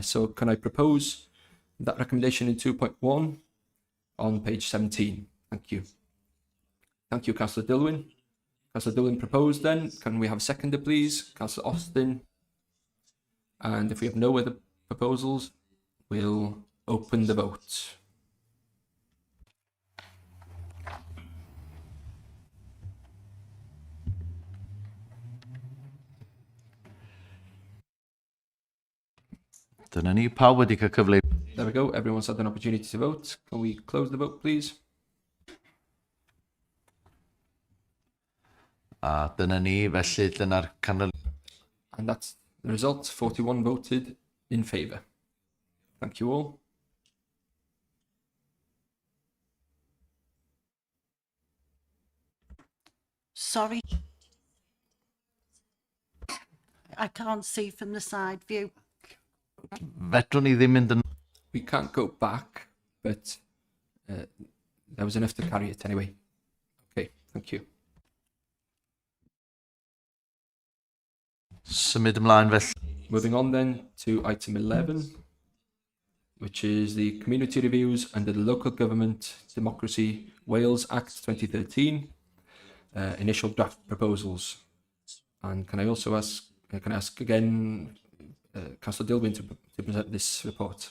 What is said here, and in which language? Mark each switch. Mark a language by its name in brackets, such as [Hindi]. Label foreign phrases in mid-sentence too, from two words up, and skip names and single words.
[English] So can I propose that recommendation in 2.1 on page 17? Thank you. Thank you, Councillor Dilwyn. Councillor Dilwyn proposed then. Can we have a seconder, please? Councillor Austin. And if we have no other proposals, we'll open the vote. [Welsh] Dyna ni, pawb wedi cael cyfle. [English] There we go, everyone's had an opportunity to vote. Can we close the vote, please? [Welsh] A dyna ni, felly dyna'r canol. [English] And that's the result, 41 voted in favour. Thank you all. Sorry, I can't see from the side view. [Welsh] Fedrwn ni ddim mynd yn... [English] We can't go back, but there was enough to carry it anyway. Okay, thank you. [Welsh] Symud ymlaen felly. [English] Moving on then to item 11, which is the community reviews under the Local Government Democracy Wales Act 2013, initial draft proposals. And can I also ask, again, Councillor Dilbyn to present this report?